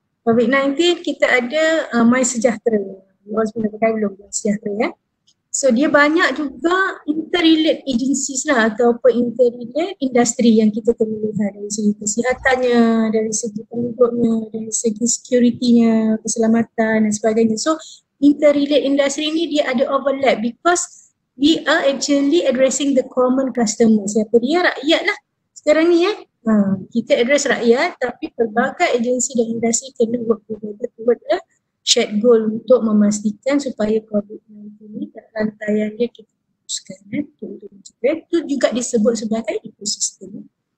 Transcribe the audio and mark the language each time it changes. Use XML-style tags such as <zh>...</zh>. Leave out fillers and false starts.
<ms>COVID-19 kita ada MySejahtera. Luas pun dah pakai belum MySejahtera ya. So dia banyak juga interrelate agencies lah, ataupun interrelate industri yang kita kena lihat dari segi kesihatannya, dari segi penduduknya, dari segi security-nya, keselamatan dan sebagainya. So interrelate industri ni dia ada overlap</ms> <en>because we are actually addressing the common customer.</en> <ms>Siapa dia? Rakyat lah sekarang ni ya. Kita address rakyat, tapi pelbagai agensi dan industri kena</ms> <en>work together toward a shared goal</en> <ms>untuk memastikan supaya COVID-19 ni rantaian dia kita teruskan itu juga disebut sebagai ekosistem.</ms>